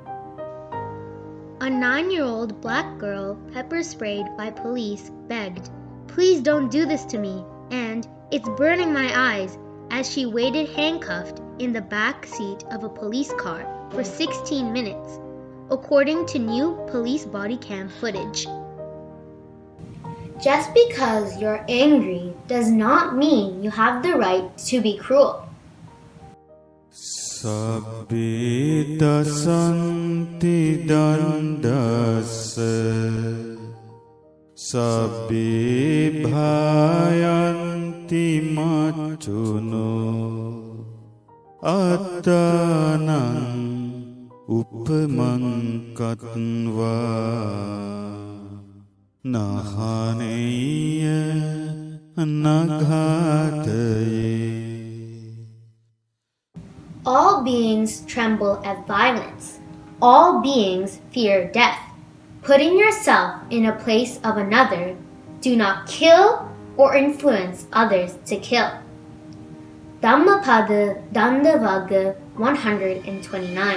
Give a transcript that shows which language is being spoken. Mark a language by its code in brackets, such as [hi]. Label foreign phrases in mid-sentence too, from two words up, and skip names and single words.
[en] A 9-year-old black girl pepper sprayed by police begged, "Please don't do this to me," and "It's burning my eyes," as she waited handcuffed in the back seat of a police car for 16 minutes, according to new police body cam footage. Just because you're angry does not mean you have the right to be cruel. [pi] Sabbe dasanti dandasa Sabbe bhayanti machuno Attanang upamankatva Nahaneya naghataye. [en] All beings tremble at violence. All beings fear death. Putting yourself in a place of another, do not kill or influence others to kill. Dhammapada Dandavaga 129.